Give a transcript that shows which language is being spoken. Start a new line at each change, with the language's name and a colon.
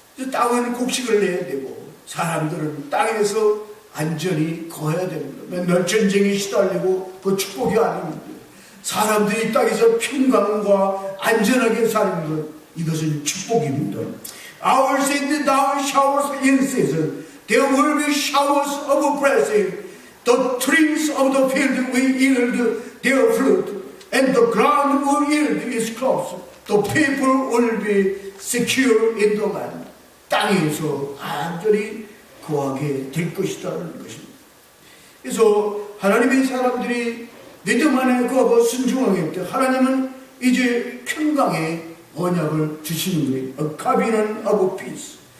Korean: 땅은 곡식을 내야 되고 사람들은 땅에서 안전히 거해야 됩니다. 맨날 전쟁에 시달리고 그 축복이 아닙니다. 사람들이 땅에서 평강과 안전하게 사는 것, 이것은 축복입니다.
English: I will send down showers in season. There will be showers of blessing. The trees of the field will yield their fruit, and the ground will yield its crops. The people will be secure in the land.
Korean: 땅에서 안전히 거하게 될 것이라는 것입니다. 그래서 하나님의 사람들이 믿음 안에 거하고 순종하게 때 하나님은 이제 평강의 언약을 주시는 거예요.
English: A covenant of peace.